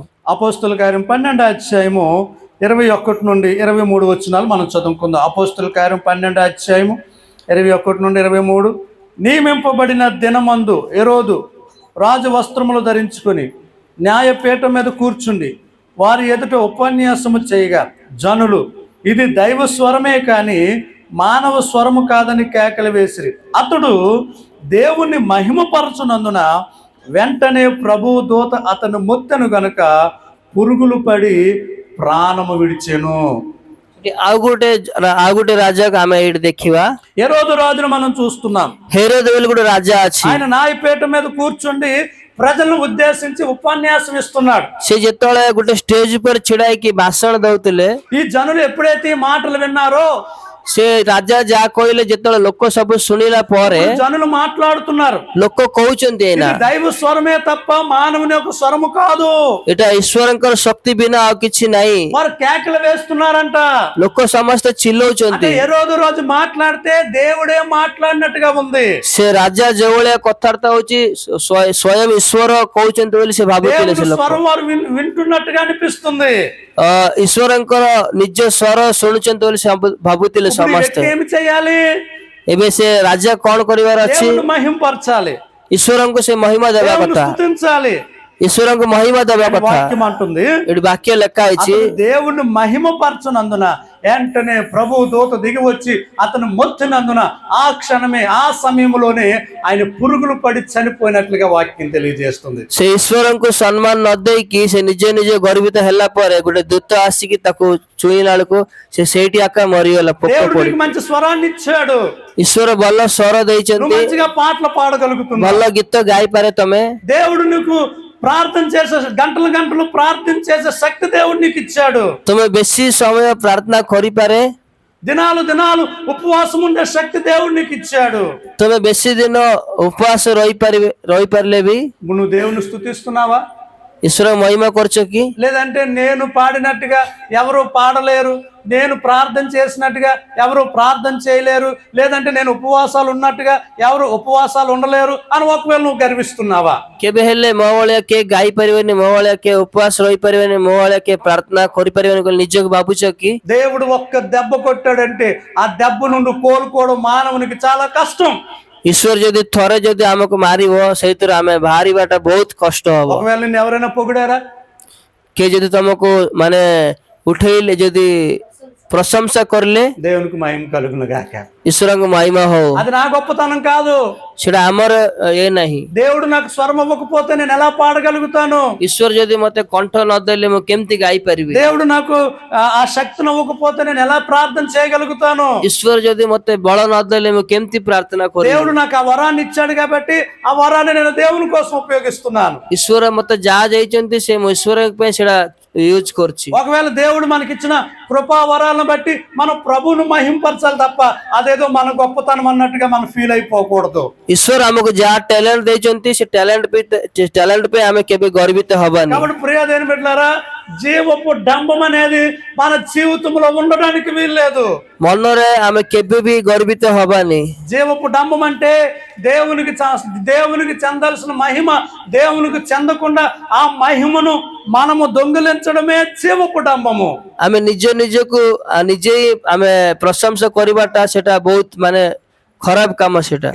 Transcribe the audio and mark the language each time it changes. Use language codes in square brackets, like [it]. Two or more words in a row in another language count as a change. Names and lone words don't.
[te] అపోస్తలుల కార్యం 12వ అధ్యాయము 21 నుండి 23 వచనాలు మనం చదువుకుందాం। అపోస్తలుల కార్యం 12వ అధ్యాయము 21 నుండి 23. నియమింపబడిన దినమందు హెరోదు రాజు వస్త్రములు ధరించుకొని న్యాయపీఠం మీద కూర్చుండి వారి ఎదుట ఉపన్యాసము చేయగా జనులు ఇది దైవ స్వరమే కాని మానవ స్వరము కాదని కేకలు వేసిరి. అతడు దేవుణ్ణి మహిమపరచునందున వెంటనే ప్రభు దూత అతను మొత్తెను గనుక పురుగులు పడి ప్రాణము విడిచెను। [or] ଆଉ ଗୋଟେ ରାଜାକୁ ଆମେ ଏଇଠି ଦେଖିବା। [te] హెరోదు రాజును మనం చూస్తున్నాం। [or] హెరోదు ବୋଲି ଗୋଟେ రాజా ଅଛି। [te] ఆయన న్యాయపీఠం మీద కూర్చుండి ప్రజలను ఉద్దేశించి ఉపన్యాసం ఇస్తున్నాడు। [or] ସେ ଯେତେବେଳେ ଗୋଟେ ଷ୍ଟେଜ ଉପରେ ଛିଡା ହେଇକି ଭାଷଣ ଦଉଥିଲେ, [te] ఈ జనులు ఎప్పుడైతే ఈ మాటలు విన్నారో [or] ସେ ରାଜା ଯାହା କହିଲେ ଯେତେବେଳେ ଲୋକ ସବୁ ଶୁଣିଲା ପରେ [te] జనులు మాట్లాడుతున్నారు, [or] ଲୋକ କହୁଛନ୍ତି ଏଇନା [te] ఇది దైవ స్వరమే తప్ప మానవుని యొక్క స్వరము కాదు। [or] ଏଇଟା ଈଶ୍ୱରଙ୍କର ଶକ୍ତି ବିନା ଆଉ କିଛି ନାହିଁ। [te] వారు కేకలు వేస్తున్నారంట। [or] ଲୋକ ସମସ୍ତେ ଚିଲଉଛନ୍ତି। [te] హెరోదు రాజు మాట్లాడితే దేవుడే మాట్లాడినట్టుగా ఉంది। [or] ସେ ରାଜା ଯୋଉଭଳିଆ କଥାବାର୍ତ୍ତା ହଉଛି ସ୍ୱୟଂ ଈଶ୍ୱର କହୁଛନ୍ତି ବୋଲି ସେ ଭାବୁଥିଲେ। ସେ [te] దేవుడి [or] ଲୋକ [te] స్వరం వారు వింటున్నట్టుగా అనిపిస్తుంది। [or] ଈଶ୍ୱରଙ୍କର ନିଜ ସ୍ୱର ଶୁଣୁଛନ୍ତି ବୋଲି ସେ ଭାବୁଥିଲେ ସମସ୍ତେ। [te] ఏమి చేయాలి? [or] ଏବେ ସେ ରାଜା କଣ କରିବାର ଅଛି? [te] దేవుని మహిమపరచాలి, [or] ଈଶ୍ୱରଙ୍କୁ ସେ మహిమା ଦେବା [te] దేవుని [or] କଥା, [te] స్తుతించాలి। [or] ଈଶ୍ୱରଙ୍କୁ మహిమା ଦେବା କଥା। [te] వాక్యం అంటుంది, [or] ଏଠି ବାକ୍ୟ ଲେଖା ହେଇଛି, [te] అతడు దేవుణ్ణి మహిమపరచనందున వెంటనే ప్రభు దూత దిగి వచ్చి అతను మొత్తినందున ఆ క్షణమే ఆ సమయంలోనే ఆయన పురుగులు పడి చనిపోయినట్లుగా వాక్యం తెలియజేస్తుంది। [or] ସେ ଈଶ୍ୱରଙ୍କୁ ସମ୍ମାନ ନ ଦେଇକି ସେ ନିଜେ ଗର୍ବିତ ହେଲା ପରେ ଗୋଟେ ଦୂତ ଆସିକି ତାକୁ ଛୁଇଁଲା ବେଳକୁ ସେ ସେଇଠି ଆକା ମରିଗଲା, ପୋକ [te] దేవుడు [or] ପଡି। [te] నీకు మంచి స్వరాన్ని ఇచ్చాడు, [or] ଈଶ୍ୱର ଭଲ ସ୍ୱର [te] నువ్వు [or] ଦେଇଛନ୍ତି, [te] మంచిగా పాటలు పాడగలుగుతున్నావు। [or] ଭଲ గୀତ ଗାଇପାରେ ତମେ। [te] దేవుడు నీకు ప్రార్థన చేసే గంటలు ప్రార్థన చేసే శక్తి దేవుడు నీకు ఇచ్చాడు। [or] ତମେ ବେଶୀ ସମୟ ପ୍ରାର୍ଥନା କରିପାରେ, [te] దినాలు ఉపవాసం ఉండే శక్తి దేవుడు నీకు ఇచ్చాడు। [or] ତମେ ବେଶୀ ଦିନ ଉପବାସ ରହିପାରିଲେ ବି [te] నువ్వు దేవుని స్తుతిస్తున్నావా? [or] ଈଶ୍ୱର ମହିମା କରୁଛ କି? [te] లేదంటే నేను పాడినట్టుగా ఎవరు పాడలేరు, నేను ప్రార్థన చేసినట్టుగా ఎవరు ప్రార్థన చేయలేరు, లేదంటే నేను ఉపవాసాలు ఉన్నట్టుగా ఎవరు ఉపవాసాలు ఉండలేరు అని ఒకవేళ నువ్వు గర్విస్తున్నావా? [or] କେବେ ହେଲେ ମୋ ଭଳିଆ କିଏ ଗାଇ ପାରିବେନି, ମୋ ଭଳିଆ କିଏ ଉପବାସ ରହିପାରିବେନି, ମୋ ଭଳିଆ କିଏ ପ୍ରାର୍ଥନା କରିପାରିବେନି ବୋଲି ନିଜକୁ ଭାବୁଛ କି? [te] దేవుడు ఒక్క దెబ్బ కొట్టాడంటే ఆ దెబ్బ నుండి కోలుకోవడం మానవునికి చాలా కష్టం। [or] ଈଶ୍ୱର ଯଦି ଥରେ ଯଦି ଆମକୁ ମାରିବ ସେଇଥିରୁ ଆମେ ବାହାରିବାଟା ବହୁତ କଷ୍ଟ ହବ। [te] ఒకవేళ నిన్ను ఎవరైనా పొగిడారా? [or] କିଏ ଯଦି ତମକୁ ମାନେ ଉଠେଇଲେ ଯଦି ପ୍ରଶଂସା କରିଲେ [te] దేవునికి మహిమ కలుగును గాక. [or] ଈଶ୍ୱରଙ୍କ ମହିମା ହଉ, [te] అది నా గొప్పతనం కాదు. [or] ସେଟା ଆମର ଏ ନାହିଁ। [te] దేవుడు నాకు స్వరం ఇవ్వకపోతే నేను ఎలా పాడగలుగుతాను? [or] ଈଶ୍ୱର ଯଦି ମତେ କଣ୍ଠ ନଦେଲେ ମୁଁ କେମିତି ଗାଇପାରିବି? [te] దేవుడు నాకు ఆ శక్తిని ఇవ్వకపోతే నేను ఎలా ప్రార్థన చేయగలుగుతాను? [or] ଈଶ୍ୱର ଯଦି ମତେ ବଳ ନଦେଲେ ମୁଁ କେମିତି ପ୍ରାର୍ଥନା କରିବି? [te] దేవుడు నాకు ఆ వరాన్ని ఇచ్చాడు కాబట్టి ఆ వరాన్ని నేను దేవుని కోసం ఉపయోగిస్తున్నాను. [or] ଈଶ୍ୱର ମତେ ଯାହା ଦେଇଛନ୍ତି ସେ ମୁଁ ଈଶ୍ୱର ପାଇଁ ସେଟା యూజ్ କରୁଛି। [te] ఒకవేళ దేవుడు మనకిచ్చిన కృపా వరాలను బట్టి మనం ప్రభువును మహింపరచాలి తప్ప అదేదో మన గొప్పతనం అన్నట్టుగా మనం ఫీల్ అయిపోకూడదు। [or] ଈଶ୍ୱର ଆମକୁ ଯାହା ଟ୍ୟାଲେଣ୍ଟ ଦେଇଛନ୍ତି ସେ ଟ୍ୟାଲେଣ୍ଟ ପାଇଁ ଆମେ କେବେ ଗର୍ବିତ ହବାନି। [te] కాబట్టి ప్రియ దేవుని బిడ్డలారా, జీవపు డంబం అనేది మన జీవితంలో ఉండడానికి వీల్లేదు। [or] ମନରେ ଆମେ କେବେ ବି ଗର୍ବିତ ହବାନି। [te] జీవపు డంబం అంటే దేవునికి చెందాల్సిన మహిమ దేవునికి చెందకుండా ఆ మహిమను మనము దొంగిలించడమే జీవపు డంబము। [or] ଆମେ ନିଜକୁ ନିଜେ ଆମେ ପ୍ରଶଂସା କରିବାଟା ସେଟା ବହୁତ ମାନେ ଖରାପ କାମ ସେଟା।